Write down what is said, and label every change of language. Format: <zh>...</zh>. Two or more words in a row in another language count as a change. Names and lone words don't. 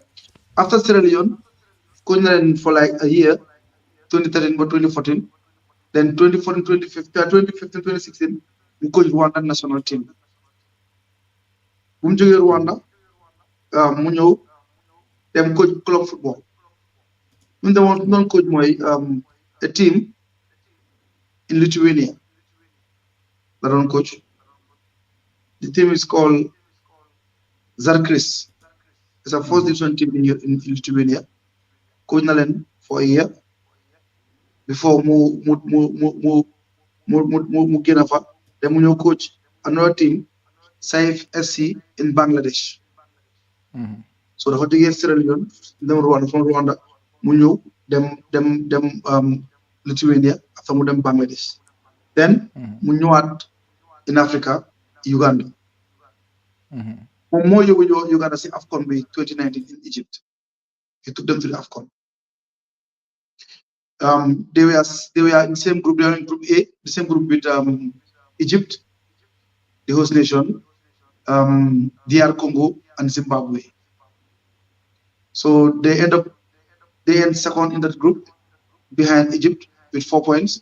<en>After Sierra Leone, coaching for like a year, 2013 but 2014, then 2014, 2015, 2016, we coached Rwanda national team. Rwanda, dem coach club football</en> <wo>ñun demoon noon</wo> <en>coach mooy a team in Lithuania</en> <wo>la doon</wo> <en>coach the team is called Zarkris. It's a first division team in Lithuania. Coach</en> <wo>na leen</wo> <en>for a year before</en> <wo>mu génn fa dem mu ñëw</wo> <en>coach another team Saif FC in Bangladesh.</en> <wo>So dafa jógee Sierra Leone dem Rwanda mu ñëw dem Lithuania after mu dem Bangladesh.</wo> <en>Then</en> <wo>mu ñëwaat</wo> <en>in Africa Uganda.</en> <wo>Moom moo yóbbu Uganda si AFCON bi 2019 in Egypt.</wo> <en>He took them to the AFCON. They were in the same group. They were in Group A, the same group with Egypt, the host nation, DR Congo, and Zimbabwe. So they end second in that group behind Egypt with 4 points.</en>